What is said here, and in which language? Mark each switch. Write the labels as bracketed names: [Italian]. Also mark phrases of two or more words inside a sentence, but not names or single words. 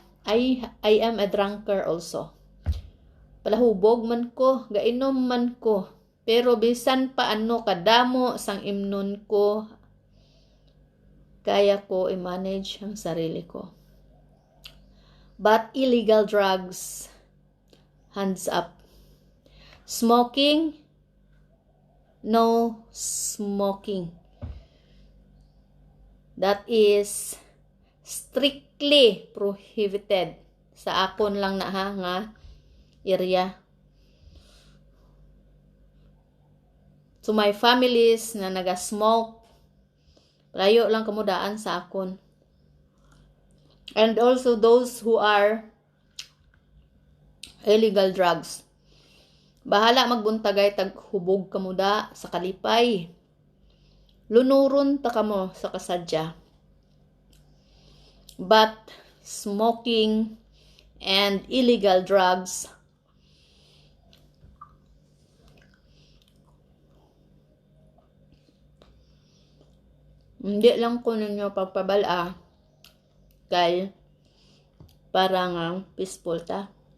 [English] I am a drunkard also. [Hiligaynon] Palahubog man ko, gainom man ko, pero bisan pa ano kadamo sang imnon ko, kaya ko i-manage ang sarili ko. [English] But illegal drugs, hands up. Smoking, no smoking. That is strictly prohibited [Hiligaynon] sa akon lang na nga area. [English] To my families [Hiligaynon] na naga-smoke, layo lang kamudaan sa akon. [English] And also those who are illegal drugs. [Hiligaynon] Bahala magbuntagay taghubog kamuda sa kalipay. Lunuron ta kamo sa kasadya. [English] But smoking and illegal drugs, [Hiligaynon] hindi lang ko ninyo pagpabala kay parang peaceful ta.